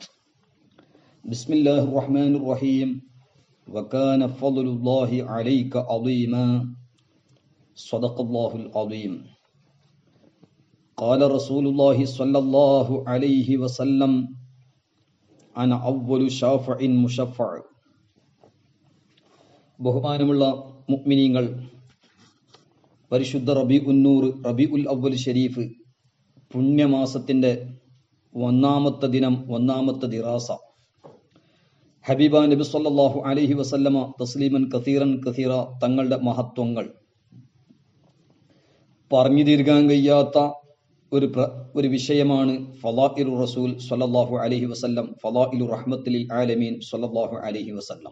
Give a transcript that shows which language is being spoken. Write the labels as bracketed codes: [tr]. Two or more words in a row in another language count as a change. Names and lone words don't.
[ar] بسم الله الرحمن الرحيم. وكان فضل الله عليك عظيما. صدق الله العظيم. قال رسول الله صلى الله عليه وسلم أنا أول شافع مشفع. [ml] ബഹുമാനമുള്ള മുഅ്മിനീങ്ങൾ, പരിശുദ്ധ റബീഉൽ അവ്വൽ ഷരീഫ് പുണ്യമാസത്തിൻ്റെ ഒന്നാമത്തെ ദിനം, ഒന്നാമത്തെ ദിറാസ. ഹബീബ നബി [ar] صلى الله عليه وسلم تسليما كثيرا كثيرا [ml] തങ്ങളുടെ മഹത്വങ്ങൾ പറഞ്ഞു തീർക്കാൻ കഴിയാത്ത ഒരു വിഷയമാണ് [ar] فضائل رسول صلى الله عليه وسلم, فضائل رحمة العالمين صلى الله عليه وسلم.